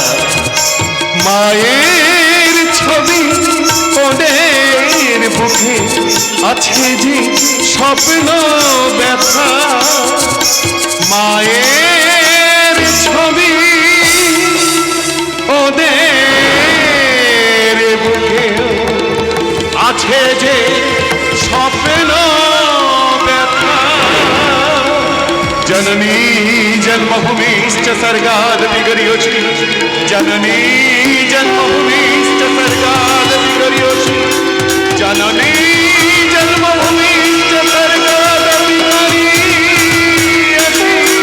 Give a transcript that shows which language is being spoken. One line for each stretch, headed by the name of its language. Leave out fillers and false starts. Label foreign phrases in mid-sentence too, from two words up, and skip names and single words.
Bangla: মায়ের ছবি ওদের বুকে আছে যে স্বপ্ন ব্যথা। মায়ের ছবি ওদের বুকে আছে যে স্বপ্ন ব্যথা।
Sanskrit: जननी जन्मभूमिश्च सर्गादपि गरियोषि, जननी जन्मभूमिश्च सर्गादपि गरियोषि, जननी जन्मभूमिश्च सर्गादपि गरियोषि।